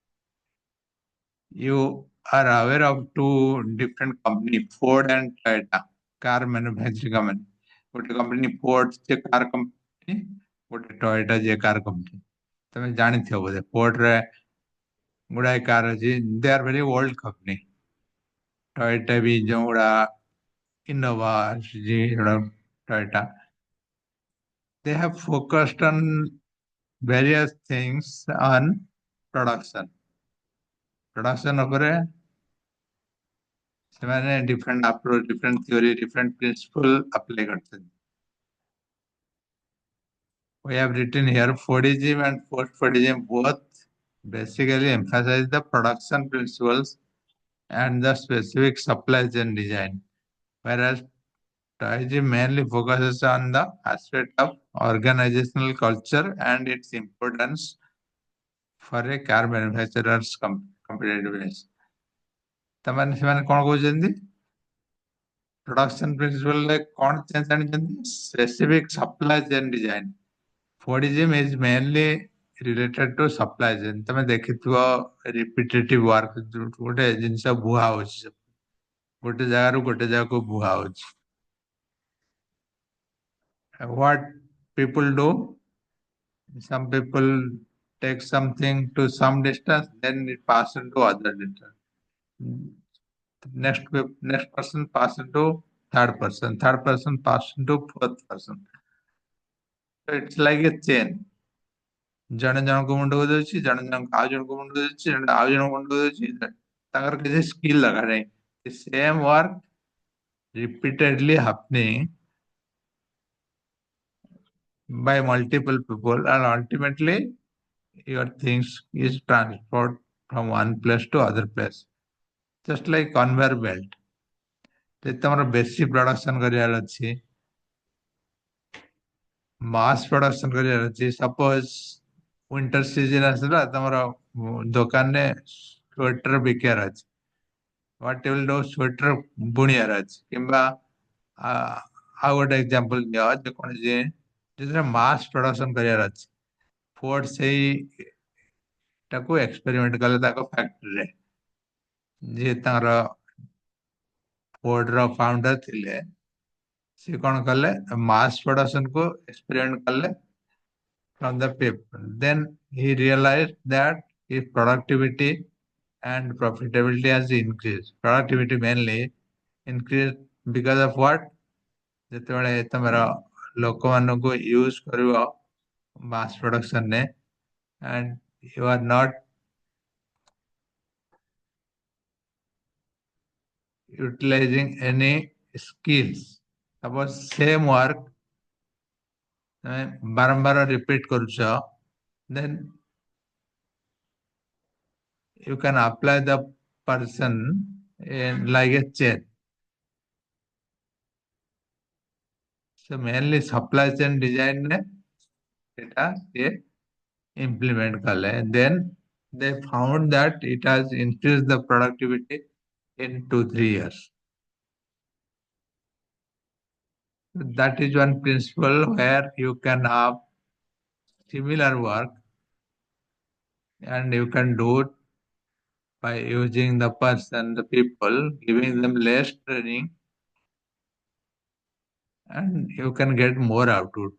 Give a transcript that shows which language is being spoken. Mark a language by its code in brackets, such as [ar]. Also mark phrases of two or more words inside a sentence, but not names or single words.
[en] You are aware of two different companies, Ford and Toyota, car manufacturing company. [or] ଗୋଟେ company Ford ଯେ [en] car company, [or] ଗୋଟେ Toyota ଯେ [en] car company. [or] ତମେ ଜାଣିଥିବ ବୋଧେ Ford ରେ ଗୁଡାଏ କାର ଅଛି. [en] They are very old company. [or] Toyota ବି ଯୋଉଗୁଡା Innova ଆସୁଛି Toyota. [en] They have focused on various things on production. [or] Production ଉପରେ ସେମାନେ [en] different approach, different theory, different principle apply [hi] करते हैं. [en] We have written here Fordism and post-Fordism both basically emphasize the production principles and the specific supply chain design, whereas Taoism mainly focuses on the aspect of organizational culture and its importance for a car manufacturer's competitiveness. [or] ତାମାନେ ସେମାନେ କଣ କହୁଛନ୍ତି? [en] Production principle [or] ରେ କଣ ଚେଞ୍ଜ ଆଣିଛନ୍ତି? [en] Specific supply chain design. Fordism is mainly related to supply chain [or] ତମେ ଦେଖିଥିବ [en] repetitive work [or] ଗୋଟେ ଜିନିଷ ବୁହା ହଉଛି ଗୋଟେ ଜାଗାରୁ ଗୋଟେ ଜାଗାକୁ ବୁହା ହଉଛି [en] what people do some people take something to some distance then it passes to other distance next person passes to third person passes to fourth person so it's like a chain [or] ଜଣେ ଜଣଙ୍କ ମୁଣ୍ଡକୁ ଦଉଛି ଜଣେ ଜଣଙ୍କ ଆଉ ଜଣଙ୍କ ମୁଣ୍ଡକୁ ଦଉଛି ଜଣେ ଆଉ ଜଣଙ୍କ ମୁଣ୍ଡକୁ ଦଉଛି ତାଙ୍କର କିଛି ସ୍କିଲ୍ ଦରକାର ନାହିଁ [en] the same work repeatedly happening by multiple people and ultimately your things is transferred from one place to other place just like conveyor belt [or] ଯଦି ତମର ବେଶୀ ପ୍ରଡକ୍ସନ କରିବାର ଅଛି [en] mass production [or] କରିବାର ଅଛି [en] suppose winter season [or] ଆସିଲା ତମର ଦୋକାନରେ ସ୍ୱେଟର ବିକିବାର ଅଛି [en] what you will do [or] ସ୍ୱେଟର ବୁଣିବାର ଅଛି କିମ୍ବା ଆଉ ଗୋଟେ ଏକ୍ସାମ୍ପଲ ଦିଅ ଯେକୌଣସି ଯେଉଁଥିରେ [en] mass production [or] କରିବାର ଅଛି ଫୋର୍ଡ ସେଇଟାକୁ ଏକ୍ସପେରିମେଣ୍ଟ କଲେ ତାଙ୍କ ଫ୍ୟାକ୍ଟ୍ରିରେ ଯିଏ ତାଙ୍କର ଫୋର୍ଡର ଫାଉଣ୍ଡର ଥିଲେ ସେ କଣ କଲେ [en] mass productionକୁ experiment [or] କଲେ [en] from the people. Then he realized that his productivity and profitability has increased. Productivity mainly increased because of what? [or] ଯେତେବେଳେ ତମର ଲୋକମାନଙ୍କୁ ୟୁଜ କରିବ [en] mass production ରେ and you are not utilizing any skills. Suppose same work [or] ତମେ ବାରମ୍ବାର [en] repeat କରୁଛ then you can apply the person in like a chain. So mainly supply chain design ने এটা ये implement कले. Then they found that it has increased the productivity in 2 3 years. That is one principle where you can have similar work and you can do it by using the person, the people, giving them less training, and you can get more output.